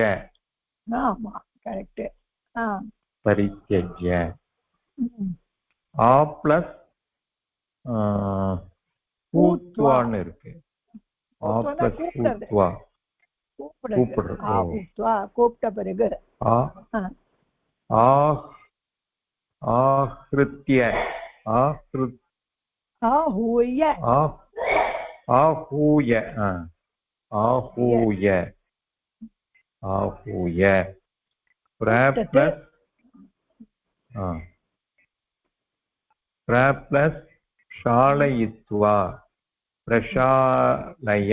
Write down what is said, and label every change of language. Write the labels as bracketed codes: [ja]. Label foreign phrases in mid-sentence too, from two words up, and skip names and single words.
[en] करेक्ट [sa] परित्यज्य आ प्लस पूत्वाன்னு இருக்கு आ प्लस पूत्वा [ta] கூப்பிட்ட பிறகு [sa] आहृत्य आहूय आहूय आहूय आहूय प्लस शालयित्वा प्रशालय